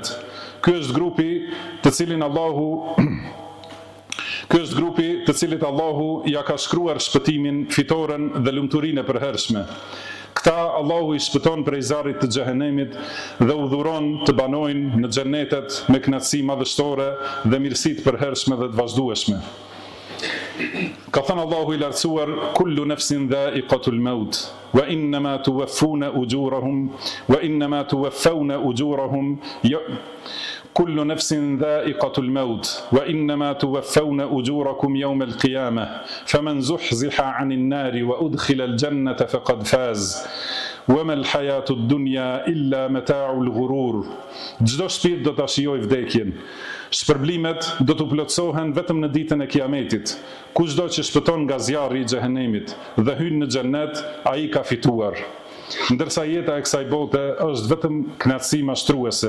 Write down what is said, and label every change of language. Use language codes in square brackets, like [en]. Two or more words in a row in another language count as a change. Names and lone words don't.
[sq] Ky është grupi të cilit Allahu ja ka shkruar shpëtimin, fitoren dhe lumturinë e përhershme. Këta Allahu i shpëton prej zjarrit të xhehenemit dhe udhëron të banojnë në xhenetet me kënaqësi madhështore dhe mirësi të përhershme dhe të vazhdueshme. Ka thënë Allahu i lartësuar: [ar] "كل نفس ذائقة الموت وإنما توفون أجورهم كل نفس ذائقة الموت وإنما توفون أجوركم يوم القيامة فمن زحزح عن النار وأدخل الجنة فقد فاز وما الحياة الدنيا إلا متاع الغرور." [sq] Çdo shpirt do ta shijojë vdekjen. Shpërblimet do të plotësohen vetëm në ditën e Kiametit. Kushdo që shpëton nga zjarri i xhehenemit dhe hyn në xhennet, ai ka fituar. Ndërsa jeta e kësaj bote është vetëm kënaqësi mashtruese.